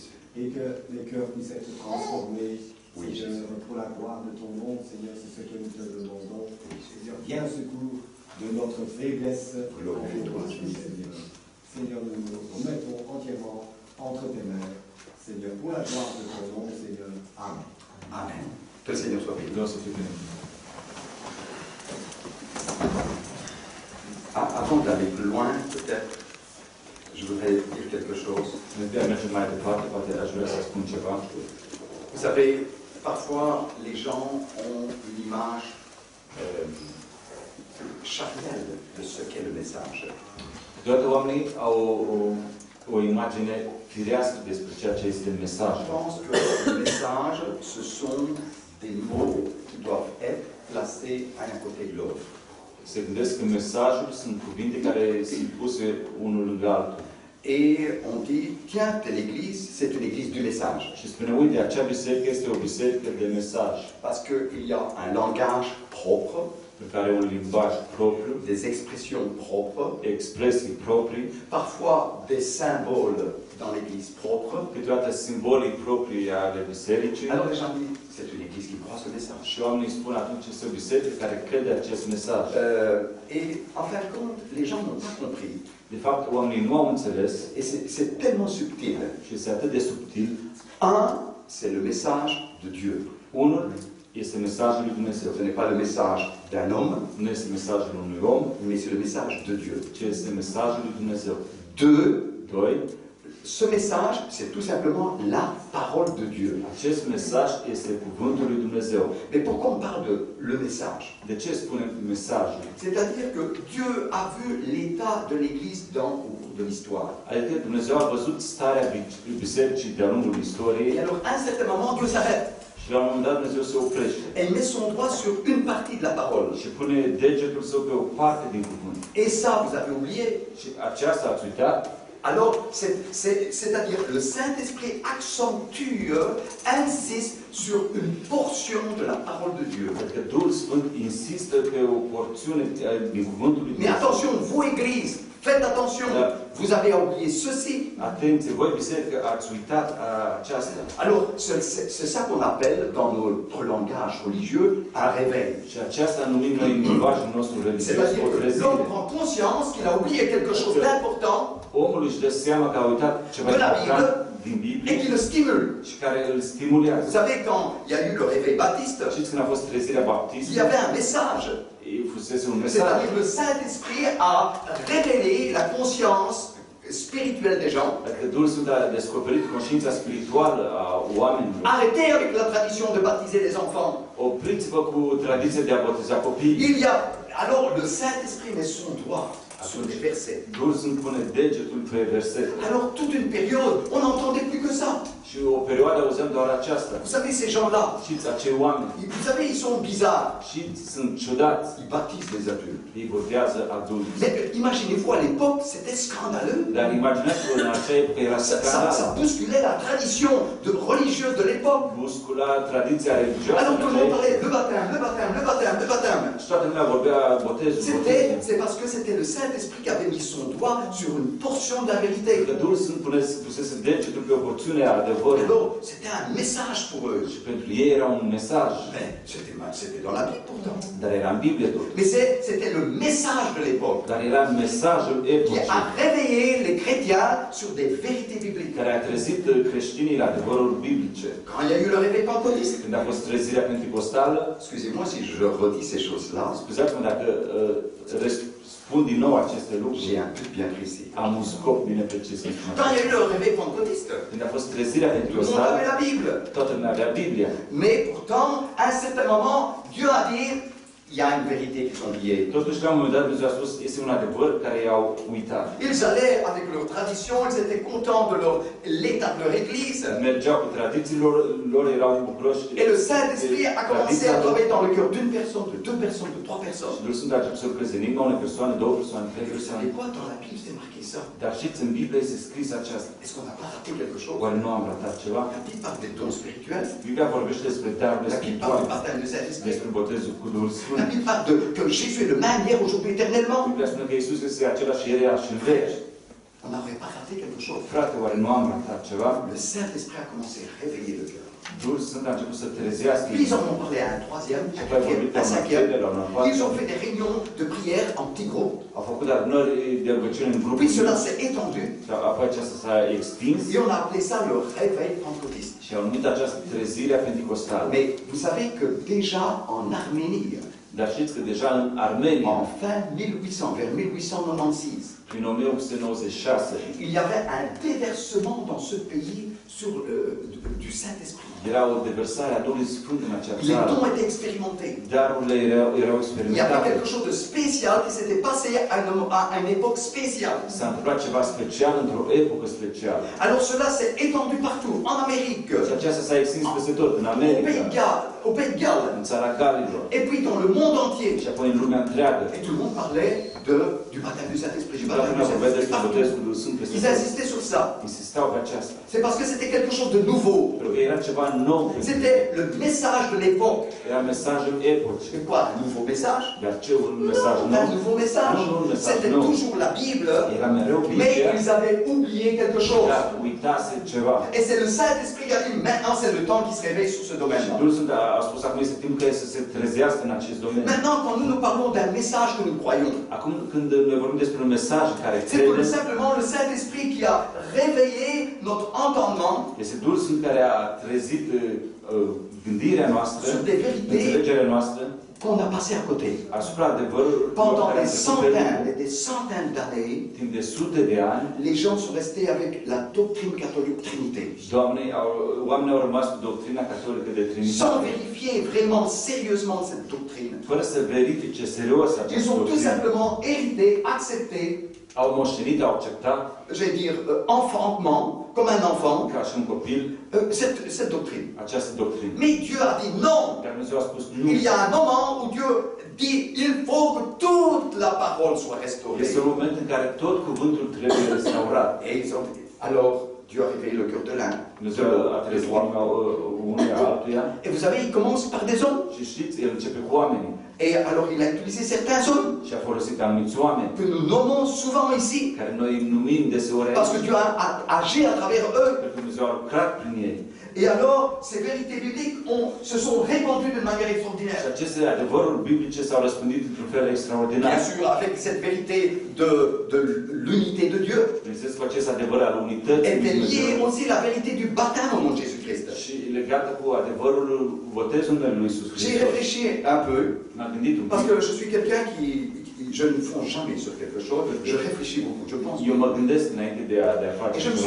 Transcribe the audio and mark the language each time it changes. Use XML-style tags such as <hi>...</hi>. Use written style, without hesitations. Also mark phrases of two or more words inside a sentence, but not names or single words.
<fr>Et que les cœurs puissent être transformés, Seigneur, pour la gloire de ton nom, Seigneur, c'est ce que nous te demandons. Seigneur, viens au secours de notre faiblesse. Glorifie-toi, Seigneur. Seigneur, nous nous remettons entièrement entre tes mains. Seigneur, pour la gloire de ton nom, Seigneur. Amen. Amen. Que le Seigneur soit béni.</fr> <ro>Vreau să fiu binecuvântat.</ro> <fr>Avant d'aller plus loin, peut-être, je voudrais dire quelque chose.</fr> <ro>Înainte de a merge mai departe, poate aș vrea să spun ceva.</ro> <fr>Vous savez, parfois, les gens ont une image charnelle de ce qu'est le message.</fr> <ro>Toate oamenii au o imagine firească despre ceea ce este</ro> <fr>Je</fr> <ro>mesajul.</ro> <fr>pense que le message, ce sont des mots qui doivent être placés un à côté de l'autre.</fr> <ro>Se gândesc că mesajul sunt cuvinte care sunt puse unul lângă altul.</ro> <fr>Et on dit, tiens, telle église, c'est une église du message.</fr> <ro>Și spune, uite, acea biserică este o biserică de mesaj.</ro> <fr>Parce qu'il y a un langage propre,</fr> <ro>Care are un limbaj propriu,</ro> <fr>des expressions propres,</fr> <ro>expresii proprii,</ro> <fr>parfois des symboles dans l'église propre.</fr> <ro>câteodată simbolii proprii ale bisericii.</ro> <fr>Alors les gens disent, c'est une église qui croit ce message.</fr> <ro>Și oamenii spun atunci este o biserică care crede acest mesaj.</ro> <fr>Et en fin de compte, les gens n'ont pas compris.</fr> <ro>De fapt, oamenii nu au înțeles</ro> <fr>Et c'est tellement subtil.</fr> <ro>și este atât de subtil.</ro> <fr>Un, c'est le message de Dieu.</fr> <ro>Unul este mesajul lui Dumnezeu.</ro> <fr>Ce n'est pas le message d'un homme,</fr> <ro>Nu este mesajul unui om,</ro> <fr>mais c'est le message de Dieu.</fr> <ro>ci este mesajul lui Dumnezeu.</ro> <fr>Deux, 2. ce message, c'est tout simplement la parole de Dieu.</fr> <ro>Acest mesaj este cuvântul lui Dumnezeu.</ro> <fr>Mais pourquoi on parle de le message?</fr> <ro>De ce spunem mesajul?</ro> <fr>C'est-à-dire que Dieu a vu l'état de l'Église au cours de l'histoire.</fr> <ro>Adică Dumnezeu a văzut starea bisericii de-a lungul</ro> <fr>Et</fr> <ro>istoriei</ro> <fr>alors, à un certain moment, Dieu s'arrête</fr> <ro>și la un moment dat Dumnezeu se oprește</ro> <fr>et il met son doigt sur une partie de la parole.</fr> <ro>și pune degetul său pe o parte din cuvânt.</ro> <fr>Et ça, vous avez oublié.</fr> <ro>Și aceasta ați uitat.</ro> <fr>Alors, c'est-à-dire, le Saint-Esprit accentue, insiste sur une portion de la parole de Dieu.</fr> <ro>Adică Duhul Sfânt insistă pe o porțiune din cuvântul lui</ro> <fr>Mais</fr> <ro>Dumnezeu.</ro> <fr>attention, vous, Église, faites attention. Vous avez oublié ceci.</fr> <ro>Atenție, voi biserică ați uitat aceasta.</ro> <fr>Alors, c'est ça qu'on appelle, dans notre langage religieux, un réveil.</fr> <ro>Și aceasta numim noi în limbajul nostru religios</ro> <fr>C'est-à-dire</fr> <ro>o</ro> <fr>que</fr> <ro>trezire.</ro> <fr>l'homme prend conscience qu'il a oublié quelque chose d'important</fr> <ro>Omul își dă seama că a uitat ceva</ro> <fr>de la</fr> <ro>important</ro> <fr>Bible</fr> <ro>din</ro> <fr>et</fr> <ro>Biblie</ro> <fr>qui le stimule.</fr> <ro>și care îl</ro> <fr>Vous</fr> <ro>stimulează.</ro> <fr>savez, quand il y a eu le réveil baptiste,</fr> <ro>Știți când a fost trezirea</ro> <fr>il y</fr> <ro>baptistă?</ro> <fr>avait un message.</fr> <ro>Fusese un mesaj.</ro> <fr>C'est-à-dire que le Saint-Esprit a révélé la conscience spirituelle des gens.</fr> <ro>Adică Duhul Sfânt a descoperit conștiința spirituală a oamenilor.</ro> <fr>Arrêtez avec la tradition de baptiser les enfants.</fr> <ro>Opriți-vă cu tradiția de a boteza copiii.</ro> <fr>Il y a alors le Saint-Esprit met son doigt sur les versets.</fr> <ro>Duhul Sfânt pune degetul pe versete.</ro> <fr>Alors toute une période, on n'entendait plus que ça.</fr> <ro>Și o perioadă auzeam doar aceasta.</ro> <fr>Vous savez, ces gens-là,</fr> <ro>Știți, acei oameni,</ro> <fr>vous savez, ils sont bizarres.</fr> <ro>și sunt ciudați.</ro> <fr>Ils baptisent les adultes.</fr> <ro>Ei botează adulți.</ro> <fr>Mais imaginez-vous, à l'époque, c'était scandaleux.</fr> <ro>Dar imaginați-vă, în acea epocă era</ro> <fr>Ça</fr> <ro>scandal.</ro> <fr>bousculait la tradition religieuse de l'époque.</fr> <ro>Muscula tradiția religioasă.</ro> <fr>Alors tout le monde parlait le baptême, le baptême, le baptême, le baptême.</fr> <ro>Și toată lumea vorbea botezul.</ro> <fr>C'est parce que c'était le Saint-Esprit qui avait mis son doigt sur une portion de la vérité.</fr> <ro>Că Duhul Sfânt pusese degetul pe o porțiune a adevărului.</ro> <fr>Alors, c'était un message pour eux.</fr> <ro>Și pentru ei era un mesaj.</ro> <fr>Mais c'était dans la Bible pourtant.</fr> <ro>Dar era în Biblie tot.</ro> <fr>Mais c'était le message de l'époque</fr> <ro>Dar era mesajul</ro> <fr>qui</fr> <ro>epocii</ro> <fr>a réveillé les chrétiens sur des vérités bibliques.</fr> <ro>care a trezit creștinii la adevăruri biblice.</ro> <fr>Quand il y a eu le réveil pentecôtiste,</fr> <ro>Când a fost trezirea pentecostală,</ro> <fr>excusez-moi si je redis ces choses-là,</fr> <ro>scuzați-mă dacă spun din nou aceste lucruri,</ro> <fr>j'ai un but bien précis.</fr> <ro>am un scop bine precis.</ro> <fr>Quand il y a eu le réveil pentecôtiste,</fr> <ro>Când a fost trezirea</ro> <fr>tout le monde</fr> <ro>pentecostală,</ro> <fr>avait la Bible.</fr> <ro>toată lumea avea Biblia.</ro> <fr>Mais pourtant, à un certain moment, Dieu a dit, il y a une vérité qu'ils ont oubliée.</fr> <ro>Totuși, la un moment dat, Dumnezeu a spus, este un adevăr care i-au uitat.</ro> <fr>Ils allaient avec leur tradition, ils étaient contents de l'état de leur église.</fr> <ro>Mergeau cu tradițiilor, lor erau bucuroși.</ro> <fr>Et le Saint-Esprit a commencé à travailler dans le cœur d'une personne, de deux personnes, de trois personnes.</fr> <ro>Duhul Sfânt a început să lucreze în inima unei persoane, două persoane, trei</ro> <fr>Vous</fr> <ro>persoane.</ro> <fr>savez quoi, dans la Bible, c'est marqué ça.</fr> <ro>Dar știți, în Biblie este scris aceasta.</ro> <fr>Est-ce qu'on n'a pas raté quelque chose?</fr> <ro>Oare nu am ratat ceva?</ro> <fr>La Bible parle des dons spirituels.</fr> <ro>Biblia vorbește despre darurile</ro> <fr>La Bible parle du</fr> <ro>spirituale,</ro> <fr>baptême du Saint-Esprit.</fr> <ro>despre botezul cu Duhul</ro> <fr>La</fr> <ro>Sfânt.</ro> <fr>Bible parle que Jésus est le même hier, aujourd'hui, éternellement.</fr> <ro>Biblia spune că Iisus este același ieri, azi și în veci.</ro> <fr>On n'aurait pas raté quelque chose.</fr> <ro>Frate, oare nu am ratat ceva?</ro> <fr>Le Saint-Esprit a commencé à réveiller le cœur.</fr> <ro>Duhul Sfânt a început să trezească.</ro> <fr>Puis ils en ont parlé à un troisième,</fr> <ro>Și</ro> <fr>un</fr> <ro>apoi a</ro> <fr>quatrième,</fr> <ro>vorbit</ro> <fr>un</fr> <ro>la</ro> <fr>cinquième.</fr> <ro>la un</ro> <fr>Ils ont</fr> <ro>patrulea.</ro> <fr>fait des réunions de prière en petits groupes.</fr> <ro>Au făcut adunări de rugăciune în grupuri.</ro> <fr>Puis cela s'est étendu</fr> <ro>Apoi aceasta s-a extins</ro> <fr>et on a appelé ça le réveil pentecôtiste.</fr> <ro>și au numit această trezire a pentecostală.</ro> <fr>Mais vous savez que déjà en Arménie,</fr> <ro>Dar știți că deja în Armenia,</ro> <fr>en fin 1800, vers 1896,</fr> <ro>prin 1896,</ro> <fr>il y avait un déversement dans ce pays sur, du Saint-Esprit.</fr> <ro>era o deversare a Duhului Sfânt în acea</ro> <fr>Les</fr> <ro>țară.</ro> <fr>dons étaient expérimentés.</fr> <ro>Darurile erau</ro> <fr>Il y avait</fr> <ro>experimentate.</ro> <fr>quelque chose de spécial qui s'était passé à une époque spéciale.</fr> <ro>S-a întâmplat ceva special într-o epocă specială.</ro> <fr>Alors cela s'est étendu partout, en Amérique,</fr> <ro>Și aceasta s-a extins peste tot, în</ro> <fr>au</fr> <ro>America,</ro> <fr>Pays de Galles,</fr> <ro>în țara Galilor</ro> <fr>et puis dans le monde entier.</fr> <ro>și apoi în lumea întreagă.</ro> <fr>Et tout le monde parlait du baptême du Saint-Esprit,</fr> <ro>Și</ro> <fr>du</fr> <ro>toată</ro> <fr>baptême</fr> <ro>lumea</ro> <fr>du</fr> <ro>vorbea</ro> <fr>Saint-Esprit</fr> <ro>despre</ro> <fr>partout.</fr> <ro>botezul Duhului Sfânt peste</ro> <fr>Ils</fr> <ro>tot.</ro> <fr>insistaient sur ça.</fr> <ro>Insistau pe aceasta.</ro> <fr>C'est parce que c'était quelque chose de nouveau.</fr> <ro>Pentru că era ceva nou.</ro> <fr>C'était le message de l'époque.</fr> <ro>Era mesajul epocii.</ro> <fr>C'est quoi? Un nouveau message?</fr> <ro>Dar ce un mesaj</ro> <fr>Un</fr> <ro>nou?</ro> <fr>nouveau message.</fr> <ro>Nu, un mesaj</ro> <fr>C'était</fr> <ro>nou.</ro> <fr>toujours la Bible,</fr> <ro>Era mereu</ro> <fr>mais</fr> <ro>Biblia,</ro> <fr>ils avaient oublié quelque chose.</fr> <ro>dar uitase ceva.</ro> <fr>Et c'est le Saint-Esprit qui a dit, maintenant c'est le temps qui se réveille sur ce</fr> <ro>Și</ro> <fr>domaine-là.</fr> <ro>Duhul Sfânt a spus acum este timpul care să se trezească în acest domeniu.</ro> <fr>Maintenant, quand nous parlons d'un message que nous croyons,</fr> <ro>Acum când noi vorbim despre un mesaj care</ro> <fr>c'est tout</fr> <ro>crede,</ro> <fr>simplement le Saint-Esprit qui a réveillé notre entendement</fr> <ro>este Duhul Sfânt care a trezit gândirea noastră,</ro> <fr>sur des vérités</fr> <ro>înțelegerea noastră,</ro> <fr>qu'on a passées à côté.</fr> <ro>asupra adevărului</ro> <fr>Pendant</fr> <ro>care</ro> <fr>des</fr> <ro>se întâmplă</ro> <fr>centaines et des centaines d'années,</fr> <ro>timp de sute de ani,</ro> <fr>les gens sont restés avec la doctrine catholique Trinité,</fr> <ro>oamenii au rămas cu doctrina catolică de</ro> <fr>sans</fr> <ro>Trinitate,</ro> <fr>vérifier vraiment sérieusement cette doctrine.</fr> <ro>fără să verifice serios</ro> <fr>Ils</fr> <ro>această</ro> <fr>ont tout</fr> <ro>doctrină.</ro> <fr>simplement hérité, accepté,</fr> <ro>Au moștenit, au acceptat,</ro> <fr>je vais dire enfantement, comme un enfant,</fr> <ro>ca și un copil,</ro> <fr>cette doctrine.</fr> <ro>această doctrină.</ro> <fr>Mais Dieu a dit non.</fr> <ro>Dar Dumnezeu a spus nu.</ro> <fr>Il y a un moment où Dieu dit il faut que toute la parole soit restaurée.</fr> <ro>Este un moment în care tot cuvântul trebuie restaurat.</ro> <fr>Et ils ont dit, alors Dieu a réveillé le cœur de l'un.</fr> <ro>Dumnezeu a trezit inima unuia altuia</ro> <fr>Et vous savez, il commence par des hommes.</fr> <ro>și știți, el începe cu oamenii.</ro> <fr>Et alors il a utilisé certains hommes</fr> <ro>Și a folosit anumiți oameni,</ro> <fr>que nous nommons souvent ici,</fr> <ro>care noi îi numim deseori</ro> <fr>parce que Dieu a agi à travers eux.</fr> <ro>pentru că Dumnezeu a lucrat prin ei.</ro> <fr>Et alors, ces vérités bibliques se sont répandues d'une manière</fr> <ro>Și</ro> <fr>extraordinaire.</fr> <ro>aceste adevăruri biblice s-au răspândit într-un fel extraordinar.</ro> <fr>Bien sûr, avec cette vérité de l'unité de Dieu,</fr> <ro>Bineînțeles, cu acest adevăr al unității lui</ro> <fr>était liée</fr> <ro>Dumnezeu</ro> <fr>aussi la vérité du baptême au nom de Jésus-Christ.</fr> <ro>și legată cu adevărul botezului lui Iisus</ro> <fr>J'ai</fr> <ro>Hristos.</ro> <fr>réfléchi un peu,</fr> <ro>M-am gândit un</ro> <fr>parce</fr> <ro>pic.</ro> <fr>que je suis quelqu'un qui je ne fonce jamais sur quelque chose, je réfléchis beaucoup, je pense.</fr> <ro>Eu mă gândesc înainte de a face</ro> <fr>Et je me</fr> <ro>ceva</ro>